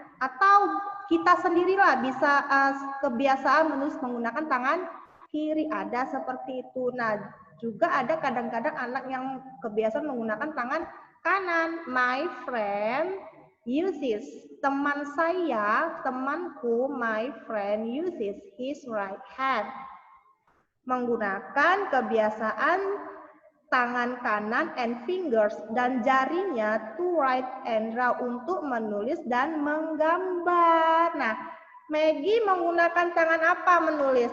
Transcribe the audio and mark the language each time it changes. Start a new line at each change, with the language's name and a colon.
Indonesian: Atau kita sendirilah bisa kebiasaan menulis menggunakan tangan kiri, ada seperti itu. Nah, juga ada kadang-kadang anak yang kebiasaan menggunakan tangan kanan.
English: My friend uses,
Indonesian: teman saya, temanku,
English: my friend uses his right hand.
Indonesian: Menggunakan kebiasaan tangan kanan
English: and fingers,
Indonesian: dan jarinya
English: to write and draw,
Indonesian: untuk menulis dan menggambar. Nah, Maggie menggunakan tangan apa menulis?